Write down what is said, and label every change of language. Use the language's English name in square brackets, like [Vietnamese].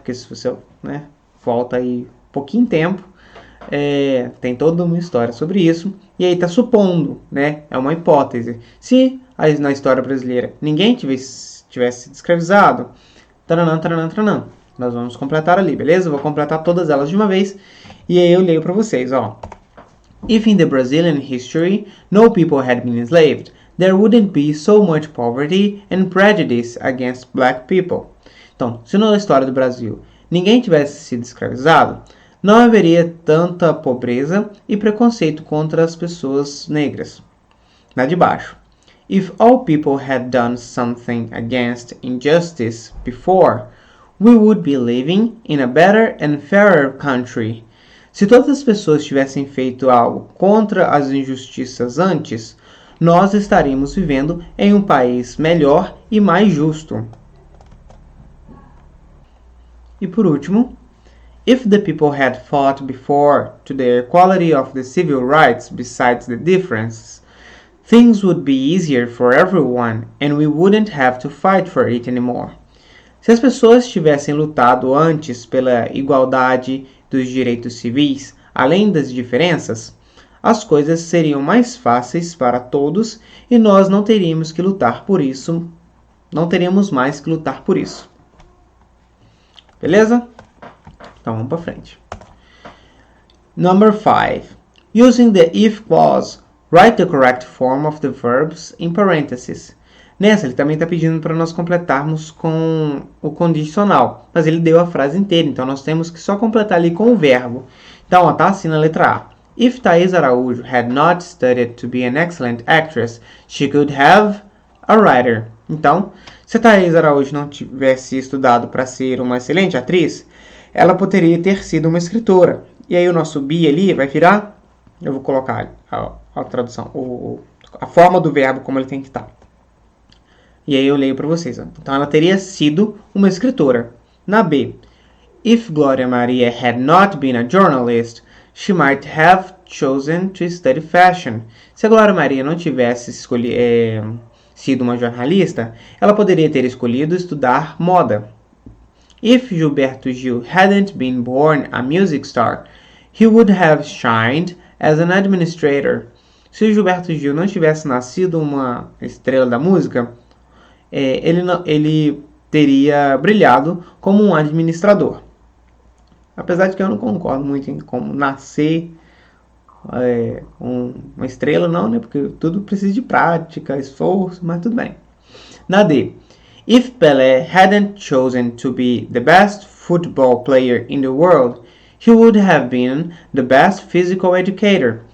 [Portuguese] Porque se você volta aí pouquinho tempo, tem toda uma história sobre isso, e aí está supondo, né? É uma hipótese. Se na história brasileira ninguém tivesse sido escravizado, taranã, nós vamos completar ali, beleza? Vou completar todas elas de uma vez, e aí eu leio para vocês, ó. [English] If in the Brazilian history no people had been enslaved, there wouldn't be so much poverty and prejudice against black people. [Portuguese] Então, se na história do Brasil ninguém tivesse sido escravizado, não haveria tanta pobreza e preconceito contra as pessoas negras. Na de baixo. [English] If all people had done something against injustice before, we would be living in a better and fairer country. [Portuguese] Se todas as pessoas tivessem feito algo contra as injustiças antes, nós estaríamos vivendo em um país melhor e mais justo. E por último, [English] if the people had fought before to the equality of the civil rights besides the differences, things would be easier for everyone and we wouldn't have to fight for it anymore. [Portuguese] Se as pessoas tivessem lutado antes pela igualdade dos direitos civis, além das diferenças, as coisas seriam mais fáceis para todos e nós não teríamos que lutar por isso. Não teríamos mais que lutar por isso. Beleza? Então vamos para frente. [English] Number 5. Using the if clause, write the correct form of the verbs in parentheses. [Portuguese] Nessa, ele também está pedindo para nós completarmos com o condicional, mas ele deu a frase inteira, então nós temos que só completar ali com o verbo. Então, ó, tá assim na letra A. [English] If Thaís Araújo had not studied to be an excellent actress, she could have a writer. [Portuguese] Então, se a Thaís Araújo não tivesse estudado para ser uma excelente atriz, ela poderia ter sido uma escritora. E aí o nosso be ali vai virar, eu vou colocar a tradução, a forma do verbo como ele tem que estar. E aí eu leio para vocês. Ó. Então ela teria sido uma escritora. Na B, [English] if Glória Maria had not been a journalist, she might have chosen to study fashion. [Portuguese] Se a Glória Maria não tivesse sido uma jornalista, ela poderia ter escolhido estudar moda. [English] If Gilberto Gil hadn't been born a music star, he would have shined as an administrator. [Portuguese] Se o Gilberto Gil não tivesse nascido uma estrela da música, ele teria brilhado como um administrador. Apesar de que eu não concordo muito em como nascer uma estrela, não, né? Porque tudo precisa de prática, esforço, mas tudo bem. Na D. [English] If Pelé hadn't chosen to be the best football player in the world, he would have been the best physical educator.